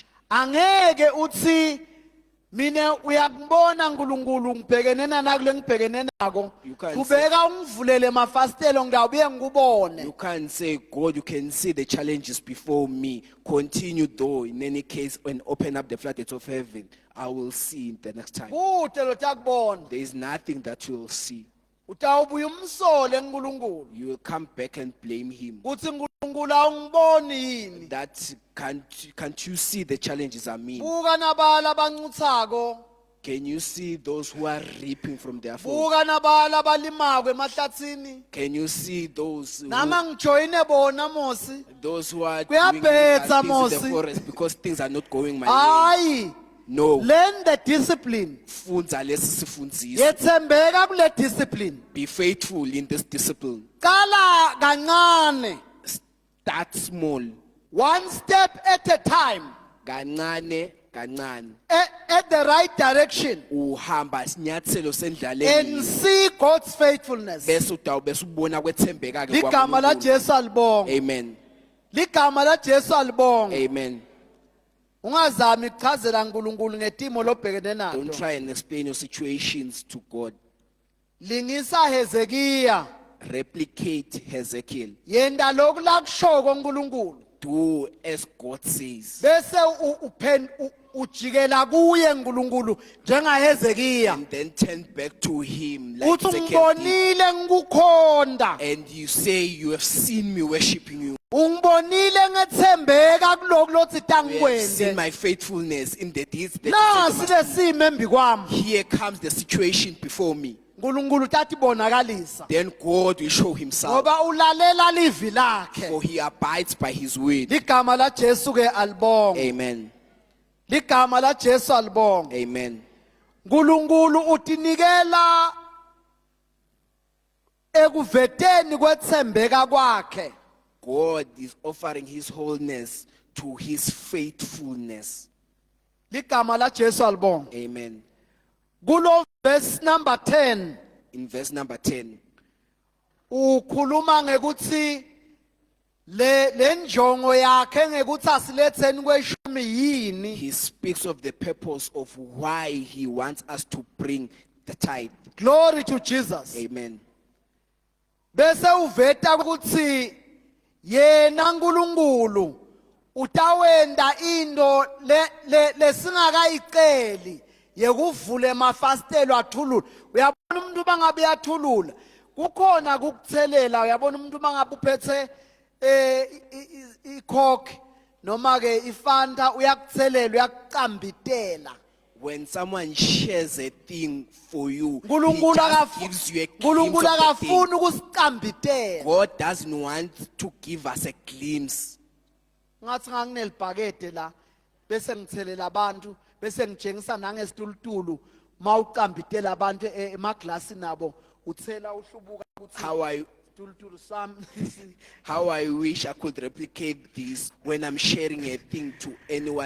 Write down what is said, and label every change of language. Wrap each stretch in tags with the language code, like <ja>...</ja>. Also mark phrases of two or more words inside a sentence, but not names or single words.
<ss>Angeke uthi mina uyakubona uNkulunkulu ngibhekene nakule ngibhekene nako.</ss> <en>You can't</en> <ss>Kubeka ungivulele emafastelo ngiyawubuye ngikubone.</ss> <en>You can't say, God, you can see the challenges before me. Continue though, in any case, and open up the floodgates of heaven. I will see the next time.</en> <ss>Kude lo takubona.</ss> <en>There is nothing that you will see.</en> <ss>Utawubuya umsole uNkulunkulu.</ss> <en>You will come back and blame him.</en> <ss>Kuthi uNkulunkulu awungiboni yini?</ss> <en>That can't you see the challenges I mean?</en> <ss>Buka nabala abancuthako.</ss> <en>Can you see those who are reaping from their field?</en> <ss>Buka nabala abalimako emahlathini.</ss> <en>Can you see those</en> <ss>Nama ngijoyine bona mosi.</ss> <en>who are</en> <ss>Kuyabhetha,</ss> <en>doing illegal things in</en> <ss>Mosi.</ss> <en>the forest because things are not going my way?</en> <ss>Hayi.</ss> <en>No. Learn the discipline.</en> <ss>Fundza lesi sifundziso. Yethembeka kule discipline.</ss> <en>Be faithful in this discipline.</en> <ss>Kala kancane.</ss> <en>Start small. One step at a time.</en> <ss>Kancane kancane.</ss> <en>At the right direction.</en> <ss>Uhamba sinyathelo</ss> <en>And</en> <ss>sendlaleni.</ss> <en>see God's faithfulness.</en> <ss>Bese utawube ubona kwethembeka ke Ligama la kwaNkulunkulu. Jesu alibonga. Amen. Ligama la Jesu alibonga. Amen. ungazami ukuchazela uNkulunkulu ngetimo lobhekene</ss> <en>Don't</en> <ss>nato.</ss> <en>try and explain your situations to God.</en> <ss>Lingisa Hezekiya,</ss> <en>Replicate Ezekiel.</en> <ss>yenda lokhu la kushoko uNkulunkulu.</ss> <en>Do as God says.</en> <ss>Bese ujikela kuye uNkulunkulu njenga Hezekiya.</ss> <en>And then turn back to him like</en> <ss>Uthi</ss> <en>Ezekiel did.</en> <ss>ngibonile ngikukhonda.</ss> <en>And you say, you have seen me worshiping you.</en> <ss>Ungibonile ngethembeka kuloko lothi</ss> <en>You have seen</en> <ss>tangikwende.</ss> <en>my faithfulness in the deeds that you</en> <ss>Nasi</ss> <en>said to</en> <ss>lesimo embi kwami.</ss> <en>me. Here comes the situation before me.</en> <ss>uNkulunkulu tathi bonakalisa.</ss> <en>Then God will show himself.</en> <ss>Ngoba ulalela livi lakhe.</ss> <en>For he abides by his word.</en> <ss>Ligama la Jesu ke alibonga. Amen. Ligama la Jesu alibonga. Amen. uNkulunkulu utinikela ekuveteni kwethembeka kwakhe.</ss> <en>God is offering his wholeness to his faithfulness.</en> <ss>Ligama la Jesu alibonga. Amen. Kulo</ss> <en>verse number</en> <ss>10</ss> <en>In verse number 10,</en> <ss>ukhuluma ngekuthi le njongo yakhe ngekuthi asiletheni kweshumi yini.</ss> <en>he speaks of the purpose of why he wants us to bring the tithe. Glory to Jesus. Amen.</en> <ss>Bese uveta ukuthi yena uNkulunkulu utawenda into lesingakayiceli yekuvula emafastelo athulula. Uyabona umuntu bangabe yathulula kukhona ukuthelela. Uyabona umuntu bangabe uphethe icoke noma ke ifanta uyakuthelela uyakucambitela.</ss> <en>When someone shares a thing for you, he</en> <ss>uNkulunkulu</ss> <en>just gives you a glimpse</en> <ss>uNkulunkulu</ss> <en>of the thing.</en> <ss>akafuni ukusicambitela.</ss> <en>God doesn't want to give us a glimpse.</en> <ss>Ngathi nganginelibhakede la bese ngithelela abantu bese ngitshengisa nangesitulutulu mawucambitela abantu emaglasi nabo uthela uhlubuka ukuthi isitulutulu sami.</ss> <en>How I wish I could replicate this when I'm sharing a thing to anyone.</en>